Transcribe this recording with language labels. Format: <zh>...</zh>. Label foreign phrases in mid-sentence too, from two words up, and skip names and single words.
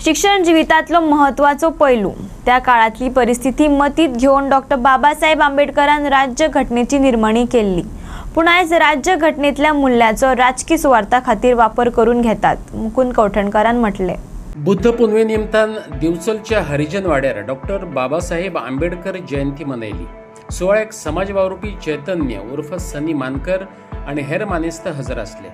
<kok>शिक्षण जिवितातलो महत्वाचो पैलू त्या काळातली परिस्थिती मतीत घेऊन डॉक्टर बाबासाहेब आंबेडकरान राज्य घटनेची निर्माणी केली। पण आज राज्य घटनेतल्या मूल्याचो राजकीय स्वार्था खातीर वापर करून घेतात, मुकुंद कौठणकरान म्हटले। बुद्ध पुनवे निमतान दिवचलच्या हरिजन वाड्यार डॉक्टर बाबासाहेब आंबेडकर जयंती मनयली। सुवाळ्याक समाज वावुरपी चैतन्य उर्फ सनी मानकर आणि हेर मानेस्त हजर असले।</kok>